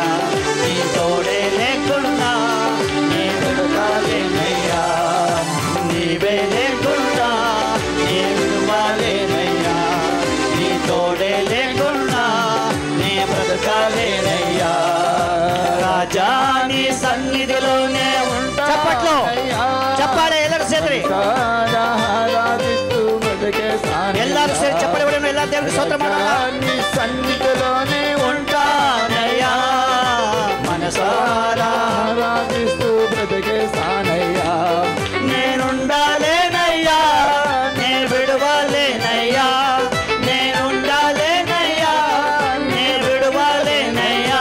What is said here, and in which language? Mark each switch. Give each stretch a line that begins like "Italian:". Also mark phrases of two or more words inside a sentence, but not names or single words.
Telugu: నీ తోడే లేకుండా నే విడవాలేనయ్యా నీవే లేకుండా నే విడవాలేనయ్యా నీ తోడే లేకుండా నే బ్రతకాలేనయ్యా రాజా నీ సన్నిధిలోనే ఉంటా చప్పట్లో చెప్పాలి
Kannada: ಎಲ್ಲರೂ ಸೇರಿ ಎಲ್ಲರೂ ಸೇರಿ ಚಪ್ಪಲಿ ಹೊಡೆಯೋಣ ಎಲ್ಲ ದೇವರಿಗೆ ಸ್ತೋತ್ರ ಮಾಡೋಣ
Telugu: నీ సన్నిధిలోనే ఉంటానయ్యా మనసారా ఆరాధిస్తూ బ్రతికేస్తానయ్యా నేనుండాలేనయ్యా నే విడవాలేనయ్యా నేనుండాలేనయ్యా నే విడవాలేనయ్యా